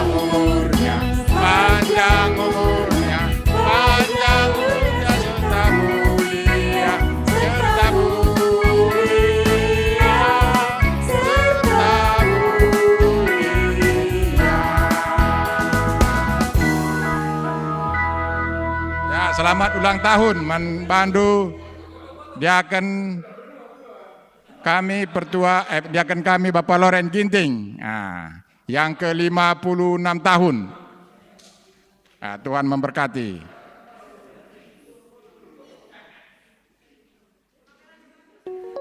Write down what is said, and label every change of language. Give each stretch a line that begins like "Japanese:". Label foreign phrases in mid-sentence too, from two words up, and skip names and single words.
Indonesian: umurnya, panjang umurnya, panjang umurnya, serta mulia, serta mulia, serta mulia. Ya, selamat ulang tahun,
Batak Karo: Man Bandu.
Indonesian: Dia akan kami pertua, diakan kami Bapak Loren Ginting, yang ke-56 tahun. Tuhan memberkati.